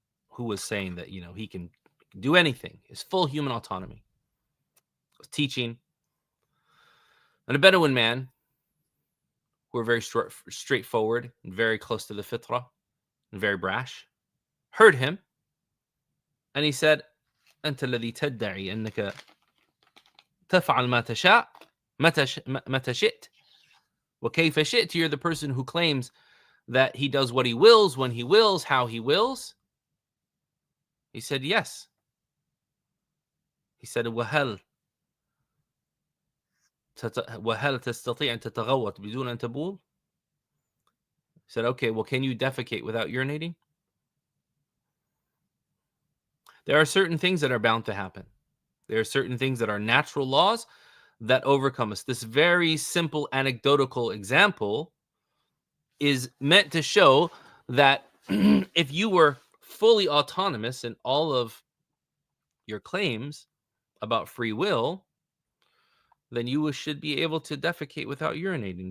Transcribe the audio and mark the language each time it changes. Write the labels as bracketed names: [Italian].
[English] who was saying that, he can do anything, his full human autonomy, was teaching, and a Bedouin man, who were very straightforward and very close to the fitrah and very brash, heard him, and he said, [Arabic] أنت الذي تدعي أنك تفعل ما تشاء متى شئت وكيف شئت. [English] You're the person who claims that he does what he wills, when he wills, how he wills. He said, yes. He said, [Arabic] وهل تستطيع أن تتغوط بدون أن تبول? [English] He said, okay, well, can you defecate without urinating? There are certain things that are bound to happen. There are certain things that are natural laws that overcome us. This very simple anecdotal example is meant to show that if you were fully autonomous in all of your claims about free will, then you should be able to defecate without urinating.